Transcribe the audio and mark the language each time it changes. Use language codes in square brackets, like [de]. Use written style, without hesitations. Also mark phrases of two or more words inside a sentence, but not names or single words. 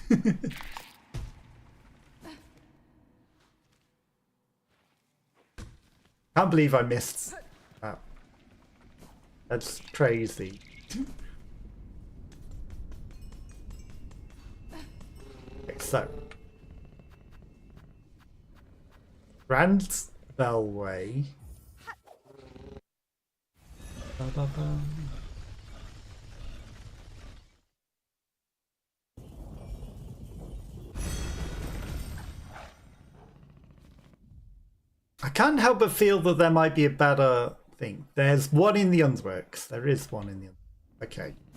[en] Can't believe I missed that. That's crazy. Okay, so Grand Bellway. Ba-ba-ba. I can't help but feel that there might be a better thing. There's one in the underworks. There is one in the okay.